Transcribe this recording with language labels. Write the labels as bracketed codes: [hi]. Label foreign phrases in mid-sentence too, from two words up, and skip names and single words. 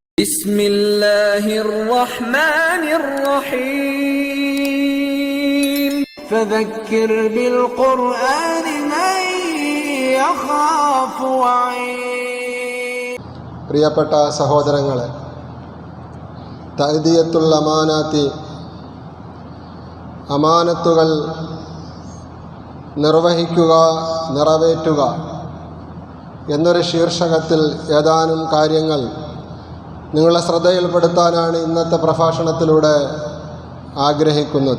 [ar] بسم الله الرحمن الرحيم فذكر بالقرآن من يخاف وعيد. [ml] പ്രിയപ്പെട്ട സഹോദരങ്ങളെ, [ar] تأدية الأمانات, [ml] അമാനത്തുകൾ നിർവഹിക്കുക, നിറവേറ്റുക എന്നൊരു ശീർഷകത്തിൽ ഏതാനും കാര്യങ്ങൾ നിങ്ങളെ ശ്രദ്ധയിൽപ്പെടുത്താനാണ് ഇന്നത്തെ പ്രഭാഷണത്തിലൂടെ ആഗ്രഹിക്കുന്നത്.